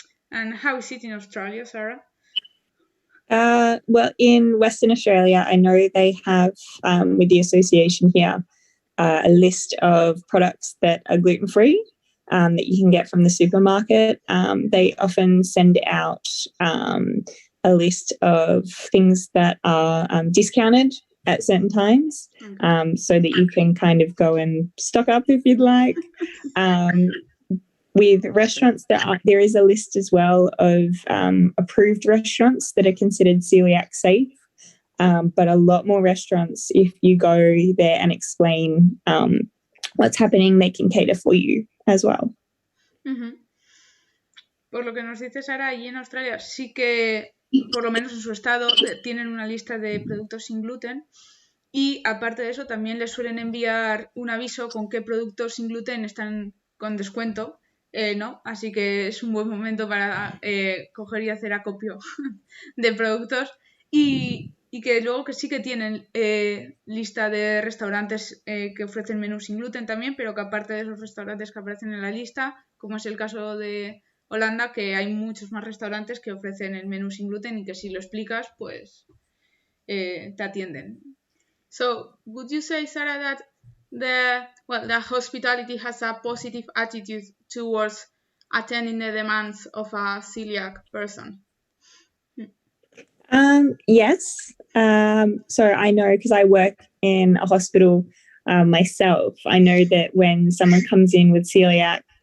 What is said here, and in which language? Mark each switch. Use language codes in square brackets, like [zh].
[en] And how is it in Australia, Sarah? Well, in Western Australia, I know they have, with the association here, a list of products that are gluten-free that you can get from the supermarket. They often send out a list of things that are discounted at certain times, so that you can kind of go and stock up if you'd like. With restaurants, there is a list as well of approved restaurants that are considered celiac safe. But a lot more restaurants, if you go there and explain what's happening, they can cater for you as well. Uh-huh. [es] Por lo que nos dice Sara, allí en Australia sí que, por lo menos en su estado, tienen una lista de productos sin gluten y aparte de eso también les suelen enviar un aviso con qué productos sin gluten están con descuento, ¿no? Así que es un buen momento para coger y hacer acopio de productos y que luego que sí que tienen lista de restaurantes que ofrecen menús sin gluten también, pero que aparte de esos restaurantes que aparecen en la lista, como es el caso de Holanda, que hay muchos más restaurantes que ofrecen el menú sin gluten y que si lo explicas, pues te atienden. [en] So, would you say, Sarah, that the hospitality has a positive attitude towards attending the demands of a celiac person? Yes. So I know, because I work in a hospital myself, I know that when someone comes in with celiac,